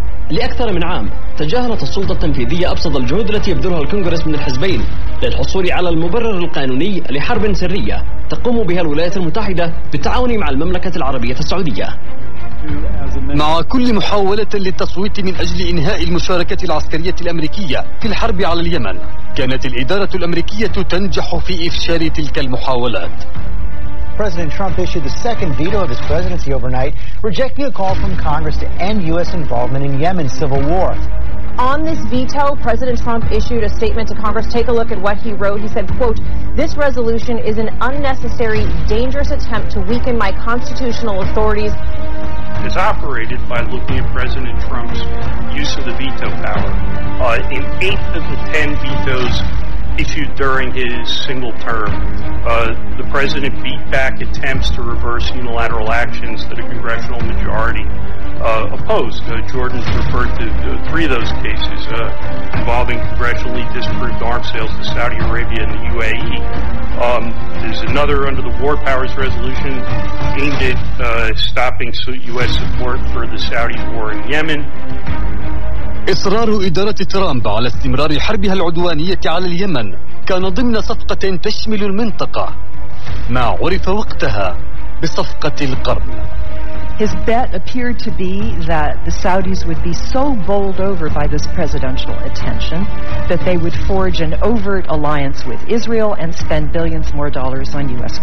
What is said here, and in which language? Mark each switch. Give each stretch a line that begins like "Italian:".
Arabic: لأكثر من عام تجاهلت السلطة التنفيذية أبسط الجهود التي يبذلها الكونغرس من الحزبين للحصول على المبرر القانوني لحرب سرية تقوم بها الولايات المتحدة بالتعاون مع المملكة العربية السعودية. مع كل محاولة للتصويت من أجل إنهاء المشاركة العسكرية الأمريكية في الحرب على اليمن كانت الإدارة الأمريكية تنجح في إفشال تلك المحاولات.
English: President Trump issued the second veto of his presidency overnight, rejecting a call from Congress to end U.S. involvement in Yemen's civil war. On this veto, President Trump issued a statement to Congress. Take a look at what he wrote. He said, quote, "This resolution is an unnecessary, dangerous attempt to weaken my constitutional authorities." It's operated by looking at President Trump's use of the veto power. In 8 of the 10 vetoes issued during his single term, the president beat back attempts to reverse unilateral actions that a congressional majority opposed. Jordan's referred to three of those cases involving congressionally disapproved arms sales to Saudi Arabia and the UAE. There's another under the War Powers Resolution aimed at stopping U.S. support for the Saudi war in Yemen.
Arabic: إصرار إدارة ترامب على استمرار حربها العدوانية على اليمن كان ضمن صفقة تشمل المنطقة ما عرف وقتها بصفقة القرن.
English: His bet appeared to be that the Saudis would be so bowled over by this presidential attention that they would forge an overt alliance with Israel and spend billions more dollars on U.S.